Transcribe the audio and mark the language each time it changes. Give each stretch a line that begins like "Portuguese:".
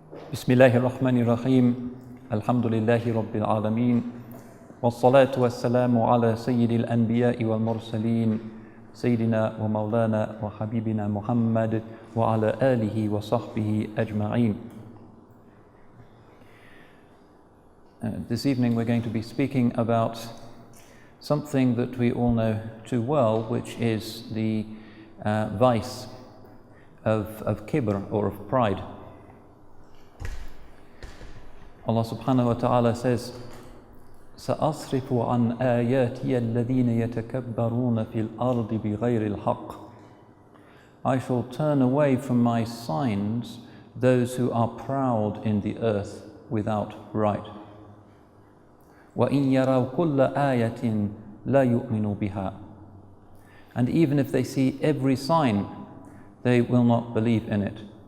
Arabic: بسم الله الرحمن الرحيم الحمد لله رب العالمين والصلاة والسلام على سيد الأنبياء والمرسلين سيدنا ومولانا وحبيبنا محمد وعلى آله وصحبه أجمعين.
English: This evening we're going to be speaking about something that we all know too well, which is the vice of kibr, or of pride. Allah subhanahu wa ta'ala says,
Arabic: سَأَصْرِفُ عَنْ آيَاتِيَ الَّذِينَ يَتَكَبَّرُونَ فِي الْأَرْضِ بِغَيْرِ الْحَقِّ.
English: I shall turn away from my signs those who are proud in the earth without right.
Arabic: وَإِنْ يَرَوْا كُلَّ آيَةٍ لَا يُؤْمِنُوا بِهَا.
English: And even if they see every sign, they will not believe in it.